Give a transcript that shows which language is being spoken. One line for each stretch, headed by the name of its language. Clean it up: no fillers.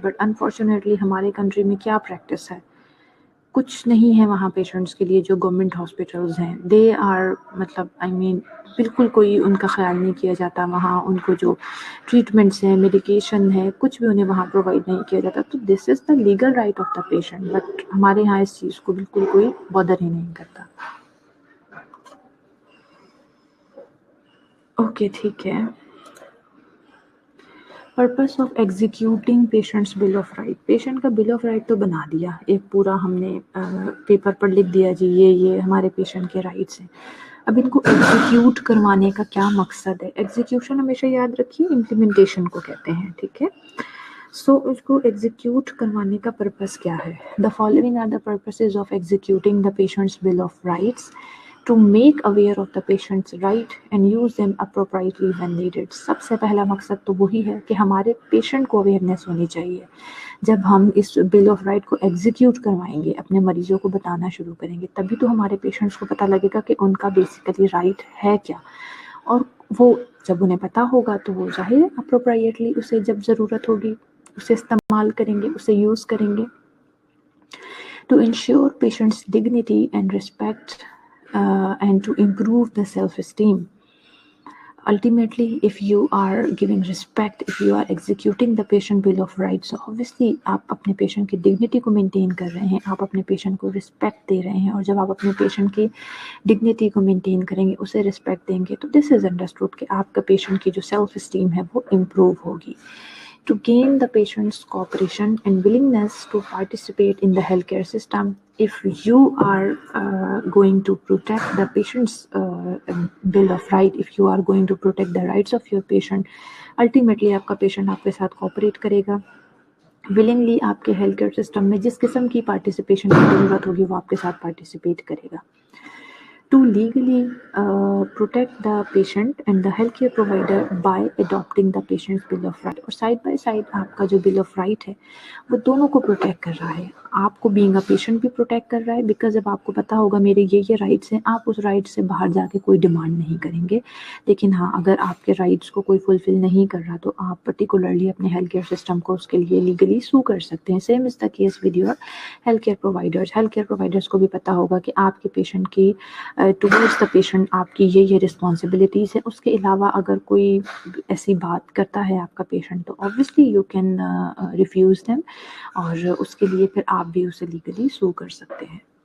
Urdu: But unfortunately ہمارے country میں کیا پریکٹس ہے, کچھ نہیں ہے وہاں پیشنٹس کے لیے. جو گورنمنٹ ہاسپٹلز ہیں دے آر مطلب بالکل کوئی ان کا خیال نہیں کیا جاتا وہاں. ان کو جو ٹریٹمنٹس ہیں, میڈیکیشن ہے, کچھ بھی انہیں وہاں پرووائڈ نہیں کیا جاتا.
English: تو this is the legal right of the patient.
Urdu: But ہمارے یہاں اس چیز کو بالکل کوئی بادر ہی نہیں کرتا. اوکے ٹھیک ہے. Purpose of executing patients bill of right. Patient کا بل آف رائٹ تو بنا دیا, ایک پورا ہم نے پیپر پر لکھ دیا جی یہ ہمارے پیشنٹ کے رائٹس ہیں. اب ان کو ایگزیکیوٹ کروانے کا کیا مقصد ہے؟ ایگزیکیوشن ہمیشہ یاد رکھیے امپلیمنٹیشن کو کہتے ہیں, ٹھیک ہے. سو اس کو ایگزیکیوٹ کروانے کا پرپس کیا ہے؟
English: The following are the purposes of executing the patient's bill of rights. To make aware of the patient's right and use them appropriately when needed.
Urdu: سب سے پہلا مقصد تو وہی ہے کہ ہمارے پیشنٹ کو اویئرنیس ہونی چاہیے. جب ہم اس بل آف رائٹ کو ایگزیکیوٹ کروائیں گے, اپنے مریضوں کو بتانا شروع کریں گے, تبھی تو ہمارے پیشنٹس کو پتہ لگے گا کہ ان کا بیسیکلی رائٹ ہے کیا. اور وہ جب انہیں پتہ ہوگا تو وہ ظاہر ہے اپروپریٹلی اسے جب ضرورت ہوگی اسے استعمال کریں گے, اسے یوز کریں گے.
English: To ensure patient's dignity and respect and to improve the self-esteem. Ultimately, if you are giving respect, if you are executing the patient bill of rights, so obviously
Urdu: آپ اپنے پیشنٹ کی ڈگنیٹی کو maintain کر رہے ہیں, آپ اپنے patient کو رسپیکٹ دے رہے ہیں. اور جب آپ اپنے پیشنٹ کی ڈگنیٹی کو مینٹین کریں گے, اسے رسپیکٹ دیں گے, تو دس از انڈرسٹوڈ کہ آپ کا پیشنٹ کی جو سیلف اسٹیم ہے وہ امپروو ہوگی.
English: To gain the patient's cooperation and willingness to participate in the healthcare system, if you are going to protect the patient's bill of right, if you are going to protect the rights of your patient, ultimately
Urdu: آپ کا patient آپ کے ساتھ cooperate کرے گا. willingly آپ کے health care system میں جس قسم کی پارٹیسپیشن کی ضرورت ہوگی وہ آپ کے ساتھ پارٹیسپیٹ کرے گا.
English: To legally protect the patient and the healthcare provider by adopting the patient's bill of right.
Urdu: اور side by side آپ کا جو bill of right ہے وہ دونوں کو پروٹیکٹ کر رہا ہے. آپ کو
English: being a patient
Urdu: بھی پروٹیکٹ کر رہا ہے, بیکاز جب آپ کو پتہ ہوگا میرے یہ رائٹس ہیں, آپ اس رائٹ سے باہر جا کے کوئی ڈیمانڈ نہیں کریں گے. لیکن ہاں, اگر آپ کے رائٹس کو کوئی فلفل نہیں کر رہا تو آپ پرٹیکولرلی اپنے ہیلتھ کیئر سسٹم کو اس کے لیے لیگلی سو کر سکتے ہیں.
English: Same is the case with your health care providers.
Urdu: Health care providers کو بھی پتہ ہوگا کہ آپ کے پیشنٹ کی ٹورڈز دا پیشنٹ آپ کی یہ رسپانسبلٹیز ہیں. اس کے علاوہ اگر کوئی ایسی بات کرتا ہے آپ کا پیشنٹ تو
English: obviously you can refuse them,
Urdu: اور اس کے لیے پھر آپ بھی اسے لیگلی سو کر سکتے ہیں.